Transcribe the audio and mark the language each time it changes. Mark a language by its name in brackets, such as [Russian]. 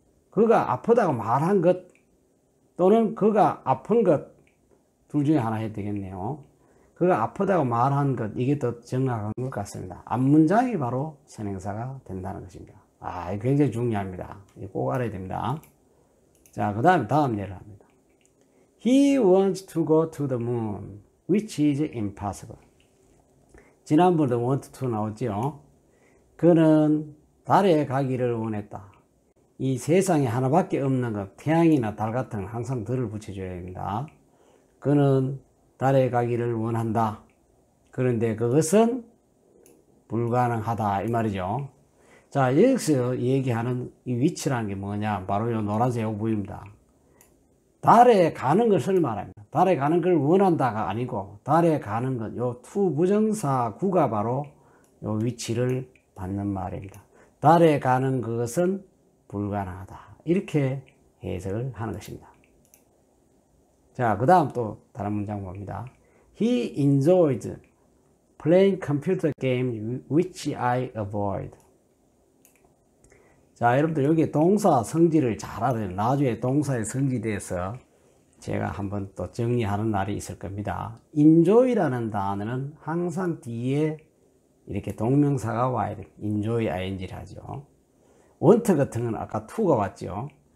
[Korean] 그가 아프다고 말한 것 또는 그가 아픈 것 둘 중에 하나 해도 되겠네요. 그가 아프다고 말한 것, 이게 더 정확한 것 같습니다. 앞문장이 바로 선행사가 된다는 것입니다. 아, 이거 굉장히 중요합니다. 이거 꼭 알아야 됩니다. 자, 그 다음 예를 합니다. [English] He wants to go to the moon, which is impossible. [Korean] 지난번에 want to 나왔죠. 그는 달에 가기를 원했다. 이 세상에 하나밖에 없는 것, 태양이나 달 같은 건 항상 들을 붙여줘야 됩니다. 그는 달에 가기를 원한다. 그런데 그것은 불가능하다. 이 말이죠. 자, 여기서 얘기하는 이 위치라는 게 뭐냐? 바로 이 노란색 부입니다. 달에 가는 것을 말합니다. 달에 가는 걸 원한다가 아니고, 달에 가는 것, 요 to 부정사 구가 바로 요 위치를 받는 말입니다. 달에 가는 것은 불가능하다. 이렇게 해석을 하는 것입니다. 자, 그 다음 또 다른 문장 봅니다. [English] He enjoyed playing computer games which I avoid. [Korean] 자, 여러분들 여기 동사 성질을 잘 알아요. 나중에 동사의 성질에 대해서 제가 한번 또 정리하는 날이 있을 겁니다. enjoy라는 단어는 항상 뒤에 이렇게 동명사가 와야 돼요. enjoy ing를 하죠. want 같은 건 아까 to가 왔죠.